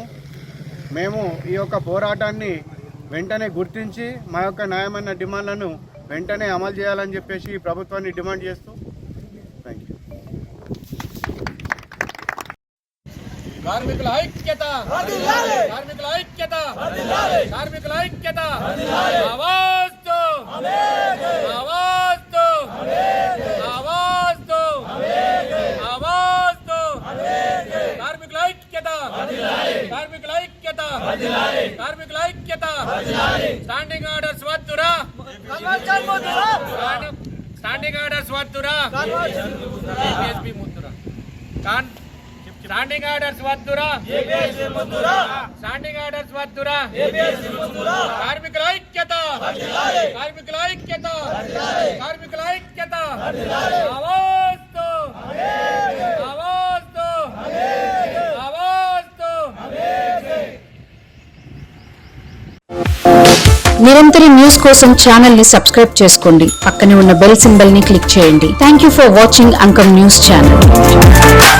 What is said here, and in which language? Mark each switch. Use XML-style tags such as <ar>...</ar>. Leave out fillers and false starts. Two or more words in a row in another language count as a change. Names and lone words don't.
<te>మేము ఈ యొక్క పోరాటాన్ని వెంటనే గుర్తించి మా యొక్క న్యాయమైన డిమాండ్లను వెంటనే అమలు చేయాలని చెప్పేసి ప్రభుత్వాన్ని డిమాండ్ చేస్తూ</te> <en>thank you.</en> <te>కార్మికుల ఐక్యత కార్మికుల ఐక్యత కార్మికుల ఐక్యత</te> <hi>आवाज़ दो आवाज़ दो आवाज़ दो आवाज़ दो</hi> <te>కార్మికుల ఐక్యత కార్మికుల ఐక్యత కార్మికుల ఐక్యత</te> <en>standing orders</en> <te>వద్దురా</te> <en>standing orders</en> <te>వద్దురా ఏపీఎస్పీ ముద్దురా</te> <en>standing orders</en> <te>వద్దురా</te> <en>standing orders</en> <te>వద్దురా కార్మికుల ఐక్యత కార్మికుల ఐక్యత కార్మికుల ఐక్యత</te> <hi>आवाज़ दो आवाज़ दो आवाज़ दो</hi> <te>నిరంతర న్యూస్ కోసం ఛానల్ ని సబ్స్క్రైబ్ చేసుకోండి. పక్కనే ఉన్న</te> <en>bell symbol</en> <te>ని క్లిక్ చేయండి.</te> <en>thank you for watching</en> <te>అంకమ్ న్యూస్ ఛానల్.</te>